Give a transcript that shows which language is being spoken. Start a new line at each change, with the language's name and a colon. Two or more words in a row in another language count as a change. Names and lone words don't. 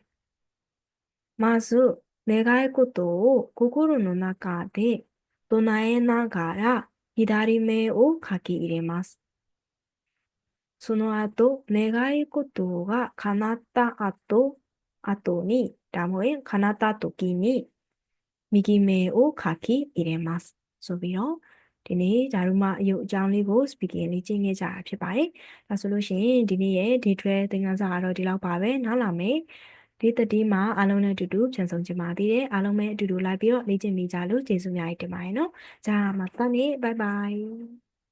Japanese: まず、願い事を心の中で唱えながら左目を書き入れます。その後、願い事が叶った後に、叶った時に右目を書き入れます。
Burmese: ဆိုပြီးတော့ဒီနေ့ဒါရုမအယုတ်အကြောင်းလေးကို speaking လေးကျင့်ခဲ့ကြတာဖြစ်ပါတယ်။ဒါဆိုလို့ရှိရင်ဒီနေ့ရဲ့ဒီထွဲသင်ခန်းစာကတော့ဒီလောက်ပါပဲ။နောက်လာမယ်။ဒီတတိမှာအားလုံးနဲ့အတူတူပြန်ဆောင်ကြပါသေးတယ်။အားလုံးပဲအတူတူလိုက်ပြီးတော့လေ့ကျင့်မိကြလို့ကျေးဇူးများတင်ပါတယ်နော်။
Japanese: じゃあまたね。バイバイ。